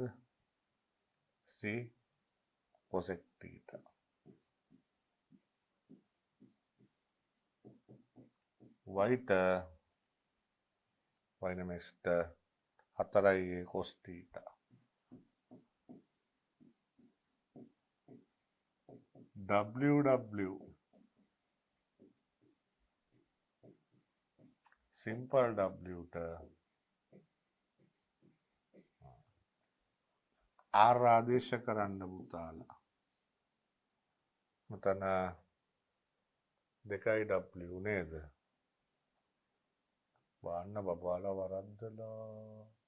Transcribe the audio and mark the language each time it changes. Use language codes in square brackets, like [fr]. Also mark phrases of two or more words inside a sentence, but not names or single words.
[en] C cosec theta. [si] Y ට y නම් x ට 4a [en] cos theta. [si] W simple W ට R ආදේශ කරන්න පුතාලා. මෙතන 2W නේද? බාන්න බබාලා වරද්දලා.